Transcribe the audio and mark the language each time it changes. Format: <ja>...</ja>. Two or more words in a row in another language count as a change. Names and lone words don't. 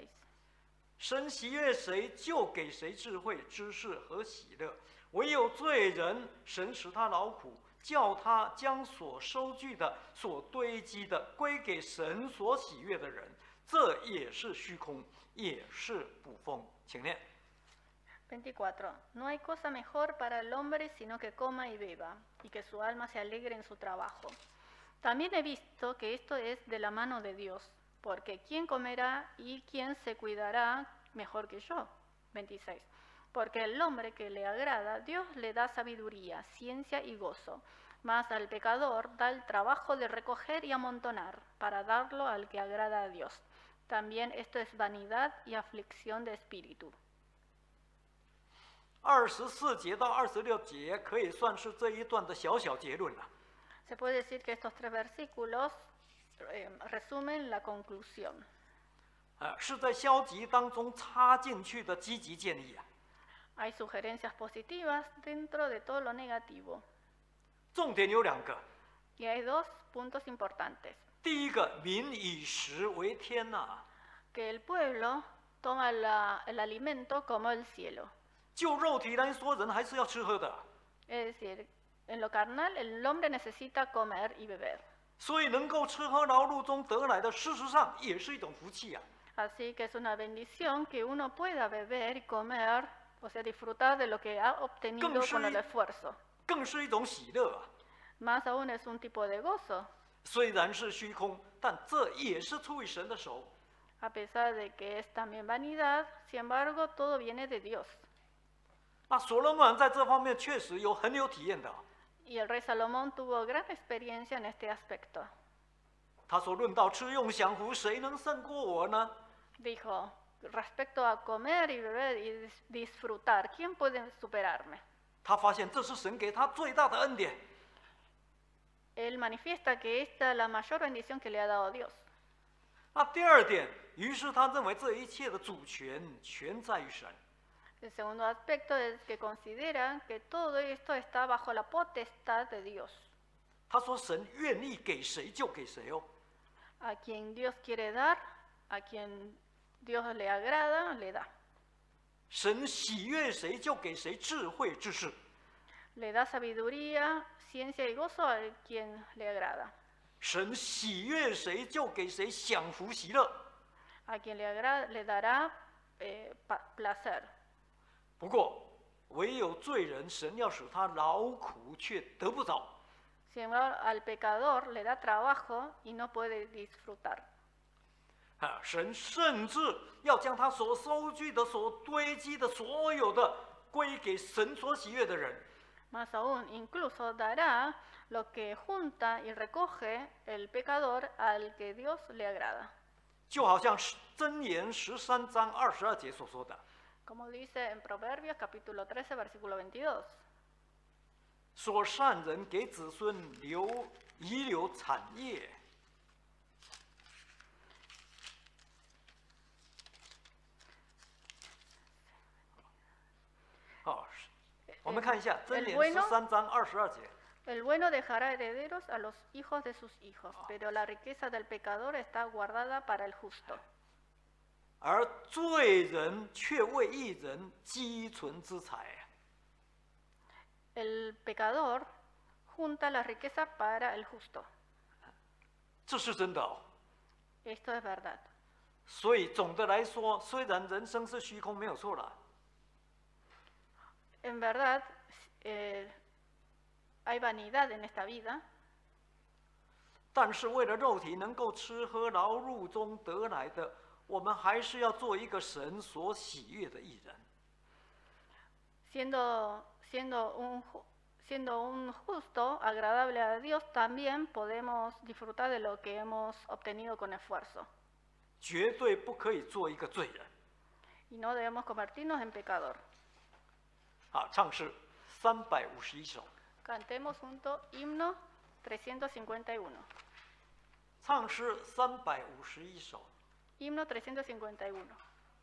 <zh>神喜悦谁，就给谁智慧、知识和喜乐。唯有罪人，神使他劳苦，叫他将所收据的、所堆积的归给神所喜悦的人，这也是虚空，也是捕风。请念。 24.</zh> <es>No hay cosa mejor para el hombre sino que coma y beba, y que su alma se alegre en su trabajo. También he visto que esto es de la mano de Dios, porque ¿quién comerá y quién se cuidará mejor que yo? 26. Porque el hombre que le agrada, Dios le da sabiduría, ciencia y gozo, mas al pecador da el trabajo de recoger y amontonar, para darlo al que agrada a Dios. También esto es vanidad y aflicción de espíritu.</es> <zh>24 节到26节可以算是这一段的小小结论了。</zh> <es>Se puede decir que estos 3 versículos resumen la conclusión.</es> <zh>是在消极当中插进去的积极建议啊。</zh> <es>Hay sugerencias positivas dentro de todo lo negativo.</es> <zh>重点有2个，</zh> <es>Y hay 2 puntos importantes.</es> <zh>第一个，民以食为天呐、</zh> <es>Que el pueblo toma el alimento como el cielo.</es> <zh>就肉体来说，人还是要吃喝的，</zh> <es>Es decir, en lo carnal el hombre necesita comer y beber.</es> <zh>所以能够吃喝劳碌中得来的，事实上也是一种福气啊。</zh> <es>Así que es una bendición que uno pueda beber y comer, o sea, disfrutar de lo que ha obtenido con el esfuerzo.</es> <zh>更是一种喜乐啊。</zh> <es>Más aún es un tipo de gozo,</es> <zh>虽然是虚空，但这也是出于神的手。</zh> <es>a pesar de que es también vanidad, sin embargo, todo viene de Dios.</es> <zh>那所罗门王在这方面确实很有体验的。</zh> <es>Y el rey Salomón tuvo gran experiencia en este aspecto.</es> <zh>他说：“论到吃用享福，谁能胜过我呢？”</zh> <es>Dijo, respecto a comer y beber y disfrutar, ¿quién puede superarme?</es> <zh>他发现这是神给他最大的恩典。</zh> <es>Él manifiesta que esta es la mayor bendición que le ha dado Dios.</es> <zh>那第2点，于是他认为这一切的主权全在于神。</zh> <es>El segundo aspecto es que considera que todo esto está bajo la potestad de Dios.</es> <zh>他说：“神愿意给谁就给谁哦。”</zh> <es>A quien Dios quiere dar, a quien Dios le agrada, le da.</es> <zh>神喜悦谁就给谁智慧知识。</zh> <es>Le da sabiduría, ciencia y gozo a quien le agrada.</es> <zh>神喜悦谁就给谁享福喜乐。</zh> <es>A quien le agrada, le dará placer.</es> <zh>不过，唯有罪人，神要使他劳苦，却得不着。</zh> <es>Sin embargo, al pecador le da trabajo y no puede disfrutar.</es> <zh>神甚至要将他所收据的、所堆积的所有的归给神所喜悦的人。</zh> <es>Más aún, incluso dará lo que junta y recoge el pecador al que Dios le agrada.</es> <zh>就好像箴言13章22节所说的。</zh> <es>Como dice en Proverbios capítulo 13, versículo 22.</es> <zh>说善人给子孙遗留产业。好，我们看一下箴言13章22节。</zh> <es>El bueno dejará herederos a los hijos de sus hijos, pero la riqueza del pecador está guardada para el justo.</es> <zh>而罪人却为义人积存资财。</zh> <es>El pecador junta la riqueza para el justo.</es> <zh>这是真的哦。</zh> <es>Esto es verdad.</es> <zh>所以总的来说，虽然人生是虚空，没有错了。</zh> <es>En verdad, hay vanidad en esta vida.</es> <zh>但是为了肉体能够吃喝劳碌中得来的，我们还是要做一个神所喜悦的义人。</zh> <es>Siendo un justo, agradable a Dios, también podemos disfrutar de lo que hemos obtenido con esfuerzo.</es> <zh>绝对不可以做一个罪人。</zh> <es>Y no debemos convertirnos en pecador.</es> <zh>好，唱诗351首。</zh> <es>Cantemos junto himno 351.</es> <zh>唱诗351首。</zh> <es>Himno 351.</es>